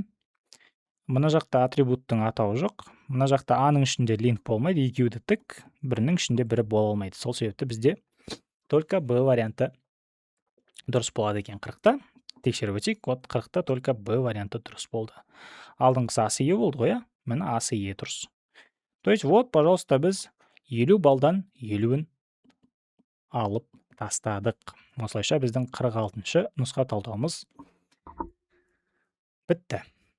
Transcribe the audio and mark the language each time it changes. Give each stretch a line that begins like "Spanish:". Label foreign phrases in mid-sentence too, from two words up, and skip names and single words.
Kazakh: Мына жақта атрибуттың атауы жоқ. Мына жақта А-ның ішінде линк болмайды, екеуі тік, бірінің ішінде бірі бола алмайды. Сол себепті бізде только Б варианты дұрыс болады екен 40-та. Тексеріп өтейік, 40-та только Б варианты дұрыс болды. Алдыңғысы А, С, Е болды ғой, міне А, С, Е дұрыс.
Russian: То есть, пожалуйста,
Kazakh: біз 50 балдан 50-ін алып тастадық. Осылайша біздің 46-шы нұсқа талдауымыз бітті.